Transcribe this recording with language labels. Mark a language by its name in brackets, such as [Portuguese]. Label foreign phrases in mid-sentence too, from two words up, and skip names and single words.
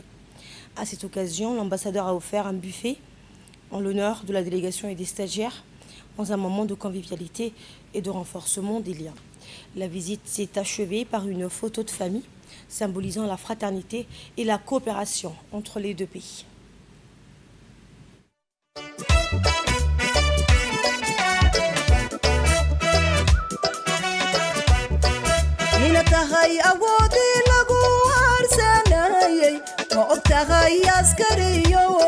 [French] À cette occasion, l'ambassadeur a offert un buffet en l'honneur de la délégation et des stagiaires dans un moment de convivialité et de renforcement des liens. La visite s'est achevée par une photo de famille symbolisant la fraternité et la coopération entre les 2 pays. [Somali] tahay awoodii lagu harsanayay ma og tahay askariyo